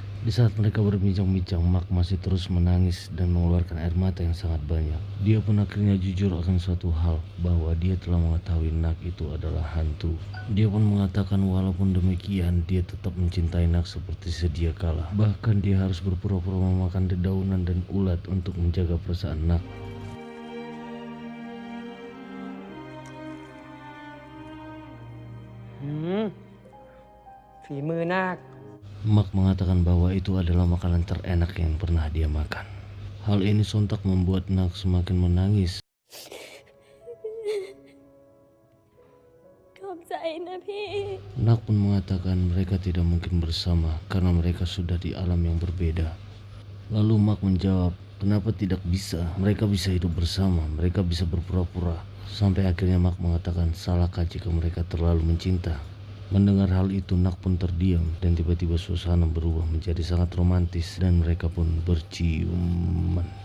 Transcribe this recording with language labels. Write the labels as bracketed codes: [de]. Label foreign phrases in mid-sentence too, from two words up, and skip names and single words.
[id] Di saat mereka berbincang-bincang, Mark masih terus menangis dan mengeluarkan air mata yang sangat banyak. Dia pun akhirnya jujur akan suatu hal, bahwa dia telah mengetahui Nak itu adalah hantu. Dia pun mengatakan walaupun demikian dia tetap mencintai Nak seperti sedia kala. Bahkan dia harus berpura-pura memakan dedaunan dan ulat untuk menjaga perasaan Nak. [th] ฝีมือนาค [id] Mark mengatakan bahwa itu adalah makanan terenak yang pernah dia makan. Hal ini sontak membuat Nak semakin menangis. [th] ขอบใจนะพี่ [id] Nak pun mengatakan mereka tidak mungkin bersama karena mereka sudah di alam yang berbeda. Lalu Mark menjawab, kenapa tidak bisa? Mereka bisa hidup bersama, mereka bisa berpura-pura. Sampai akhirnya Mark mengatakan, salahkah jika mereka terlalu mencinta? Mendengar hal itu, Nak pun terdiam dan tiba-tiba suasana berubah menjadi sangat romantis dan mereka pun berciuman.